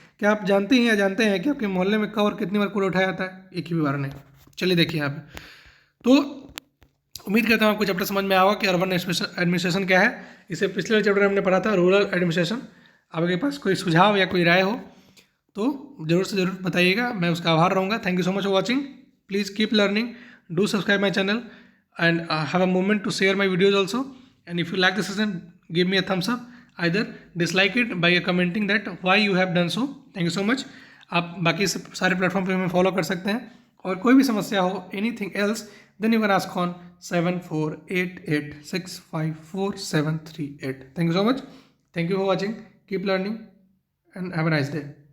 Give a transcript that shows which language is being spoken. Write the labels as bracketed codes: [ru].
[hi] क्या आप जानते हैं कि आपके मोहल्ले में कब और कितनी बार कूड़ा उठाया जाता है? एक ही भी बार नहीं. चलिए देखिए यहाँ पे. तो उम्मीद करता हूँ आपको चैप्टर समझ में आएगा कि अर्बन एडमिनिस्ट्रेशन क्या है. इसे पिछले चैप्टर में हमने पढ़ा था रूरल एडमिनिस्ट्रेशन. आपके पास कोई सुझाव या कोई राय हो तो ज़रूर से ज़रूर बताइएगा, मैं उसका आभार रहूँगा। [en] Thank you so much for watching. Please keep learning, do subscribe my channel and have a moment to share my videos also. And if you like the session, give me a thumbs up, either dislike it by commenting that why you have done so. Thank you so much. [hi] आप बाकी सारे platform पे हमें follow कर सकते हैं, और कोई भी समस्या हो, [en] Anything else, then you can ask on 7488654738. Thank you so much. Thank you for watching. Keep learning and have a nice day.